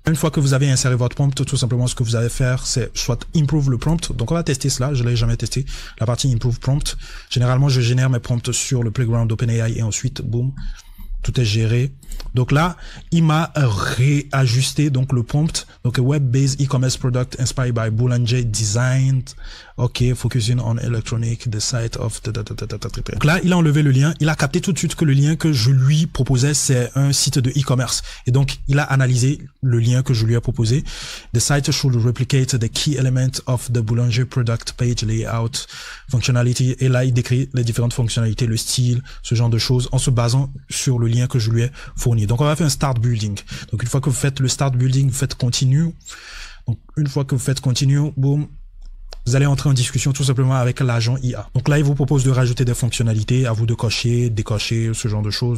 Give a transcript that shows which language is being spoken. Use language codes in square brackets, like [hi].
[fr] Une fois que vous avez inséré votre prompt, tout simplement ce que vous allez faire, c'est soit improve le prompt. Donc on va tester cela, je l'ai jamais testé. La partie improve prompt. Généralement, je génère mes prompts sur le playground d'OpenAI et ensuite, boum, tout est géré. Donc là, il m'a réajusté donc le prompt. [en] Donc web-based e-commerce product inspired by Boulanger designed. Ok, focusing on electronic, the site of. [fr] Donc là, il a enlevé le lien. Il a capté tout de suite que le lien que je lui proposais, c'est un site de e-commerce. Et donc, il a analysé le lien que je lui ai proposé. [en] The site should replicate the key elements of the Boulanger product page layout functionality. [fr] Et là, il décrit les différentes fonctionnalités, le style, ce genre de choses, en se basant sur le lien que je lui ai fourni. Donc, on va faire un start building. Donc, une fois que vous faites le start building, vous faites continue. Donc, une fois que vous faites continue, boum, vous allez entrer en discussion tout simplement avec l'agent IA. Donc là, il vous propose de rajouter des fonctionnalités, à vous de cocher, décocher, ce genre de choses.